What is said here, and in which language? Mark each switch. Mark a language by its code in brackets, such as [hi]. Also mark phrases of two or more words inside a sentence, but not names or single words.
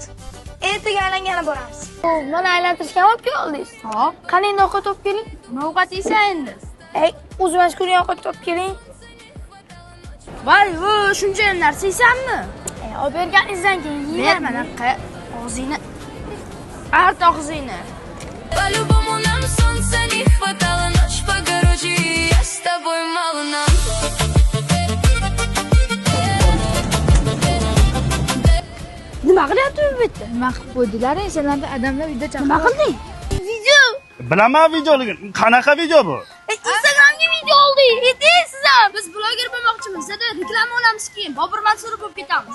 [uz] Ertaga aylangani boramiz. Mana aylantirishga olib keldingiz. Hop. Qani endi ovqat olib keling. Nima ovqat yeysan endi? Ey, o'zim mashg'ul ovqat olib keling. Voy, shuncha narsa yeysanmi? Olib berganingizdan keyin Ber yeyman. mana og'zingni. Art og'zingni. [ru] По-любому нам солнца не хватало, ночь покороче, и я с тобой мало нам. [uz] Nima qilyapti bu yerda? Nima qilib qo'ydilar? Senlarda odamlar uyda Nima qilding? Video. Bilaman videoligini. Qanaqa video bu? Instagramga video oldik. Siz ham. Biz bloger bo'lmoqchimiz. Sizda reklama olamiz keyin. Bobur Mansurov bo'lib ketamiz.